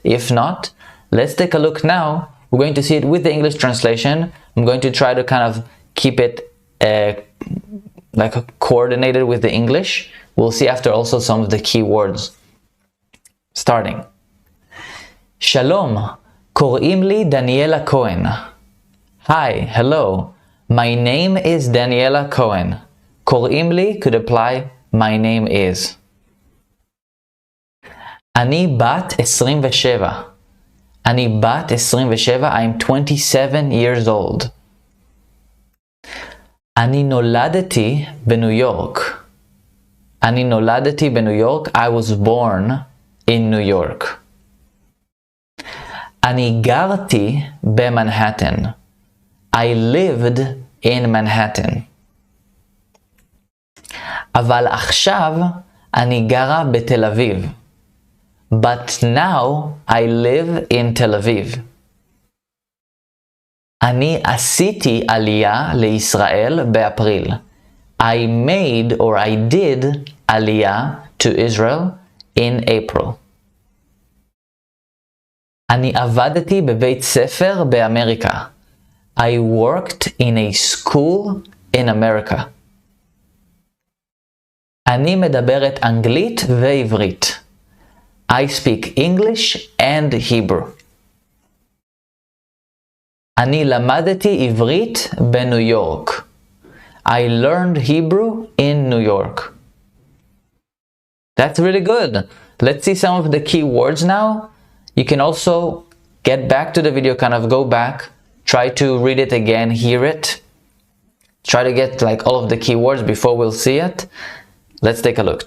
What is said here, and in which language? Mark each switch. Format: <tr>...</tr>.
<en>If not, let's take a look now. We're going to see it with the English translation. I'm going to try to kind of keep it like coordinated with the English. We'll see after also some of the key words. Starting.</en> <he>Shalom, קוראים לי דניאלה כהן.</he> <en>Hi, hello. My name is Daniela Cohen.</en> <he>קוראים לי</he> <en>could apply my name is.</en> <he>אני בת 27. אני בת 27.</he> <en>I'm 27 years old.</en> <he>אני נולדתי בניו יורק. אני נולדתי בניו יורק.</he> <en>I was born in New York.</en> <he>אני גרתי במנהטן.</he> <en>I lived in Manhattan.</en> <he>אבל עכשיו אני גרה בתל אביב.</he> <en>But now I live in Tel Aviv.</en> <he>אני עשיתי עלייה לישראל באפריל.</he> <en>I made or I did עלייה to Israel in April.</en> <he>אני עבדתי בבית ספר באמריקה.</he> <en>I worked in a school in America.</en> <he>אני מדברת אנגלית ועברית.</he> <en>I speak English and Hebrew.</en> <he>אני למדתי עברית בניו יורק.</he> <en>I learned Hebrew in New York. That's really good. Let's see some of the key words now. You can also get back to the video, kind of go back, try to read it again, hear it. Try to get like all of the key words before we'll see it. Let's take a look.</en>